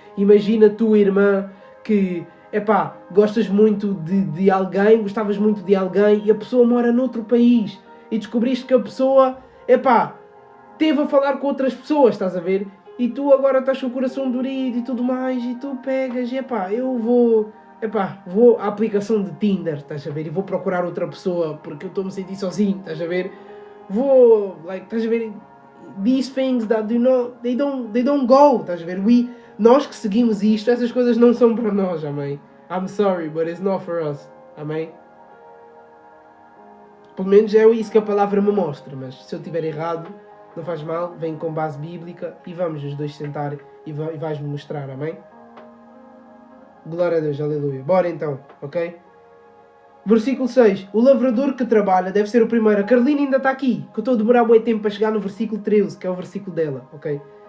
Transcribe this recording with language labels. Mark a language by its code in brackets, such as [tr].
[pt] Imagina tu, irmã, que, gostas muito de alguém, gostavas muito de alguém e a pessoa mora noutro país e descobriste que a pessoa, teve a falar com outras pessoas, estás a ver? E tu agora estás com o coração dorido e tudo mais, e tu pegas, eu vou à aplicação de Tinder, estás a ver? E vou procurar outra pessoa, porque eu estou-me a sentir sozinho, estás a ver? Estás a ver? [en] These things that they don't go, [pt] estás a ver? Nós que seguimos isto, essas coisas não são para nós, amém? [en] I'm sorry, but it's not for us, amém? [pt] Pelo menos é isso que a palavra me mostra, mas se eu estiver errado, não faz mal, vem com base bíblica e vamos os dois sentar e vais-me mostrar, amém? Glória a Deus, aleluia. Bora então, ok? Versículo 6. O lavrador que trabalha deve ser o primeiro. A Carolina ainda está aqui, que eu estou a demorar muito tempo para chegar no versículo 13, que é o versículo dela, ok?